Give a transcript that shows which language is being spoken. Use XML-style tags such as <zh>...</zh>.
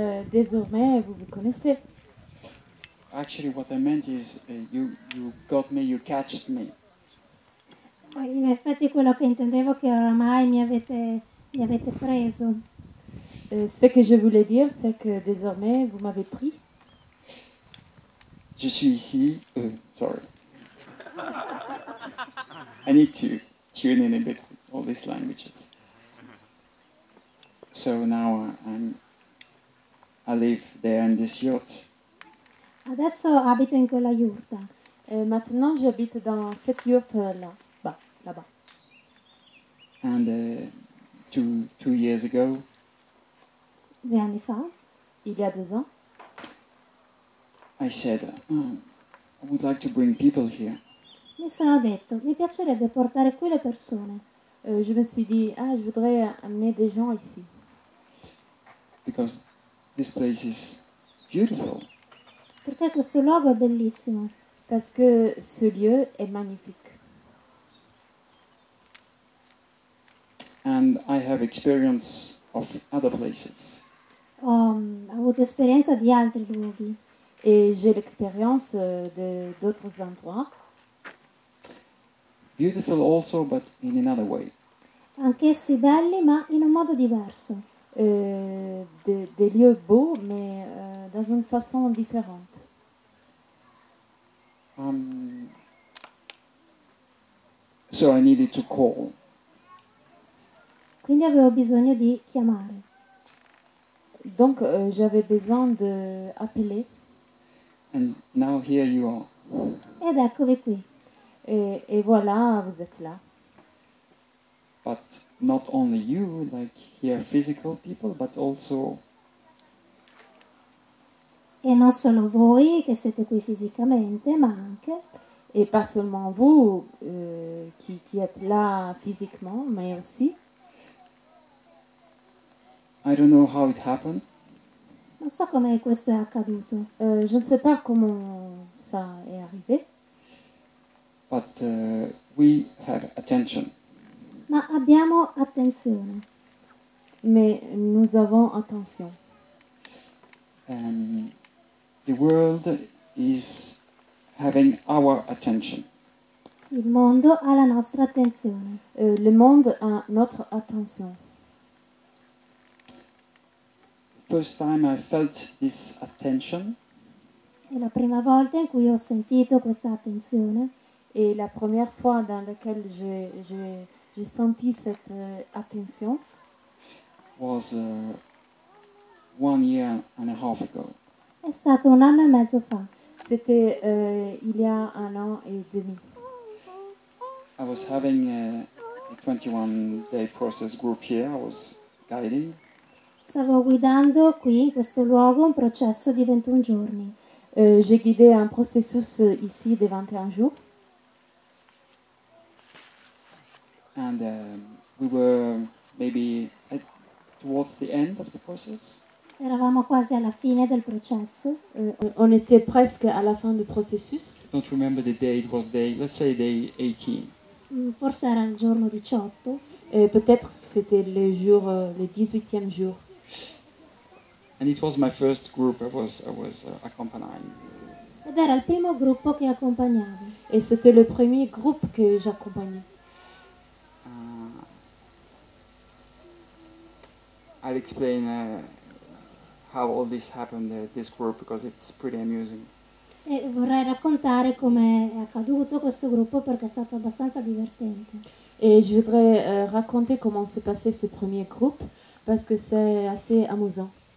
<fr>Désormais, vous vous connaissez.</fr> <en>Actually, what I meant is you got me, you catched me.</en> <it>In effetti quello che intendevo è che oramai mi avete preso.</it> <fr>Ce que je voulais dire, c'est que désormais, vous m'avez pris. Je suis ici.</fr> <en>Sorry. I need to tune in a bit with all these languages. So now I live there in this yacht.</en> <it>Adesso abito in quella yurta.</it> <fr>Maintenant, j'habite dans cette yurte là-bas.</fr> <en>And two years ago,</en> <it>2 anni fa,</it> <fr>Il y a 2 ans,</fr> <en>I said, I would like to bring people here.</en> <it>mi sono detto, mi piacerebbe portare qui le persone,</it> <fr>je me suis dit, je voudrais amener des gens ici.</fr> <en>Because this place is beautiful.</en> <it>perché questo luogo è bellissimo.</it> <fr>Parce que ce lieu est magnifique.</fr> <en>And I have experience of other places.</en> <it>Ho avuto esperienza di altri luoghi</it> <fr>Et j'ai l'expérience d'autres endroits.</fr> <en>Beautiful also, but in another way.</en> <it>anch'essi belli ma in un modo diverso.</it> <fr>Des lieux beaux, mais dans une façon différente.</fr> <en>So I needed to call.</en> <it>Quindi avevo bisogno di chiamare.</it> <fr>Donc j'avais besoin d'appeler.</fr> <en>And now here you are.</en> <it>Ed eccovi qui.</it> <fr>Et voilà, vous êtes là.</fr> <en>But not only you, like here physical people, but also</en> <it>E non solo voi che siete qui fisicamente, ma anche</it> <fr>Et pas seulement vous qui êtes là physiquement, mais aussi.</fr> <en>I don't know how it happened,</en> <it>non so come questo è accaduto,</it> <fr>Je ne sais pas comment ça est arrivé,</fr> <en>but we have attention.</en> <it>ma abbiamo attenzione.</it> <fr>mais nous avons attention.</fr> <en>The world is having our attention.</en> <it>Il mondo ha la nostra attenzione.</it> <fr>Le monde a notre attention.</fr> <en>First time I felt this attention,</en> <it>È la prima volta in cui ho sentito questa attenzione,</it> <fr>Et la première fois dans laquelle j'ai senti cette attention,</fr> <en>was 1 year and a half ago.</en> <it>è stato 1 anno e mezzo fa.</it> <fr>c'était il y a 1 an et demi.</fr> <en>I was having a 21-day process group here. I was guiding,</en> <it>Stavo guidando qui, in questo luogo, un processo di 21 giorni.</it> <fr>J'ai guidé un processus ici de 21 jours.</fr> <en>and we were maybe towards the end of the process.</en> <it>Eravamo quasi alla fine del processo.</it> <fr>On était presque à la fin du processus.</fr> <en>Don't remember the day. It was let's say day 18.</en> <it>Forse era il giorno 18.</it> <fr>Peut-être c'était le 18e jour.</fr> <en>And it was my first group I was accompanying.</en> <it>Ed era il primo gruppo che accompagnavo.</it> <fr>Et c'était le premier groupe que j'accompagnais.</fr> <en>I'll explain how all this happened, this group, because it's pretty amusing.</en> <it>E vorrei raccontare come è accaduto questo gruppo perché è stato abbastanza divertente.</it> <fr>Et je voudrais raconter comment s'est passé ce premier groupe parce que c'est assez amusant.</fr>